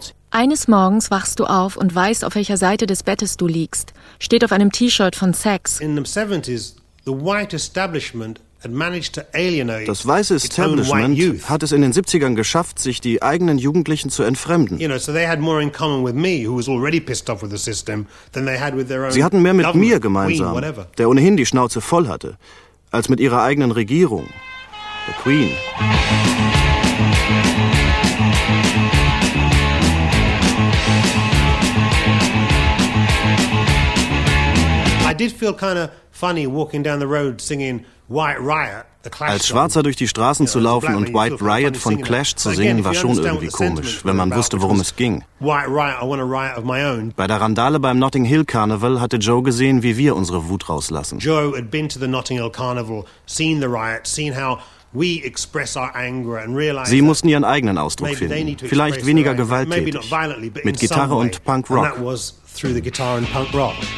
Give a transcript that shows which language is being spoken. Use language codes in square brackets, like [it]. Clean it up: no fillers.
[de] Eines Morgens wachst du auf und weißt, auf welcher Seite des Bettes du liegst. Steht auf einem T-Shirt von Sex. [en] In the 70s, the white establishment had managed to alienate. [de] Das weiße Establishment hat es in den 70ern geschafft, sich die eigenen Jugendlichen zu entfremden. [en] You know, so they had more in common with me, who was already pissed off with the system, than they had with their own. [de] Sie hatten mehr mit [en] government, [de] mir gemeinsam, [en] queen, [de] der ohnehin die Schnauze voll hatte, als mit ihrer eigenen Regierung, der Queen. [en] I did feel kind of funny walking down the road singing White Riot, the Clash song. [de] Als Schwarzer durch die Straßen zu laufen und White Riot von Clash zu singen, war schon irgendwie komisch, wenn man wusste, worum es ging. [en] White Riot, I want a riot of my own. [de] Bei der Randale beim Notting Hill Carnival hatte Joe gesehen, wie wir unsere Wut rauslassen. [en] Joe had been to the Notting Hill Carnival, seen the riot, seen how we express our anger and realize. [de] Sie mussten ihren eigenen Ausdruck finden, vielleicht weniger gewalttätig, mit Gitarre und Punk Rock. [en] That was through the guitar and punk rock.